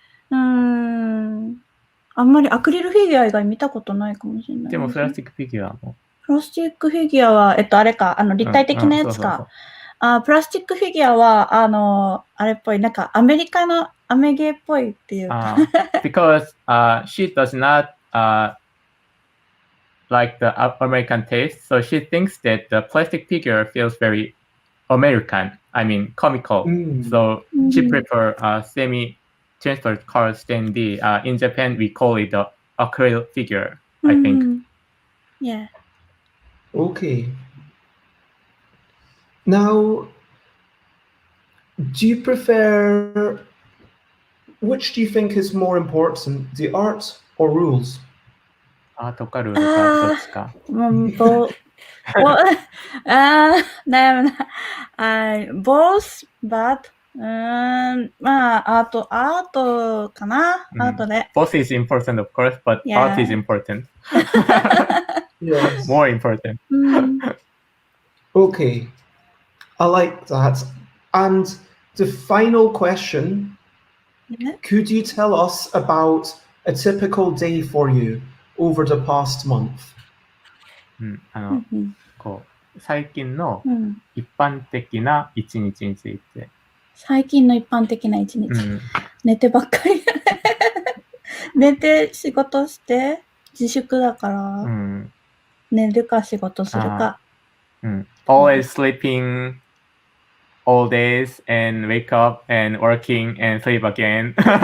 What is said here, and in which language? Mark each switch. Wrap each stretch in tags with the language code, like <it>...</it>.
<ja>あんまりアクリルフィギュア以外見たことないかもしれない。でもプラスチックフィギュアも。プラスチックフィギュアは、あれか、立体的なやつか。プラスチックフィギュアは、あれっぽい、なんかアメゲーっぽいっていうか。</ja> <en>Because she does not like the American taste, so she thinks that the plastic figure feels very American. I mean, comical. So she prefers semi-transparent card standee. In Japan, we call it the acrylic figure, I think. Yeah. Okay. Now, do you prefer, which do you think is more important, the art or rules?</en> <ja>アートかルールかどっちか。悩むな。</ja> <en>both, but</en> <ja>まあ、アートかな。アートで。</ja> <en>Both is important, of course, but art is important. Yes. More important. Okay. I like that. And the final question,</en> <ja>ね</ja> <en>Could you tell us about a typical day for you over the past month?</en> <ja>うんうんこう最近のうん一般的な一日について。最近の一般的な一日。うん。寝てばっかり。寝て仕事して自粛だから、うん。寝るか仕事するか。うん。</ja> <en>Always sleeping all days and wake up and working and sleep again.</en>